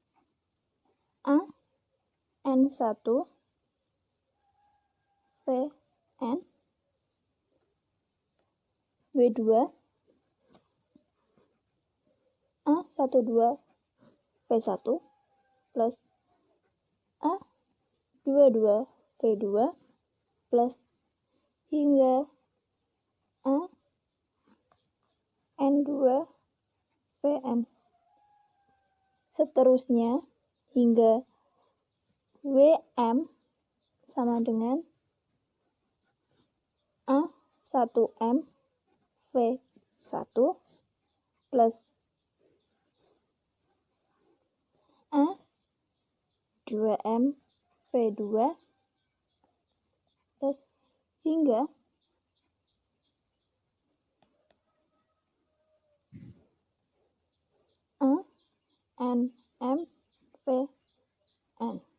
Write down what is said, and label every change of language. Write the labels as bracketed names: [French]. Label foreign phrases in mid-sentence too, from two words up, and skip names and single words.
[Indonesian] AN1 Vn W2 A12 P1 plus A22 P2 plus hingga N2 Vn. Seterusnya hingga WM sama dengan A1M V1 plus A2M V2 plus hingga ANM Vn.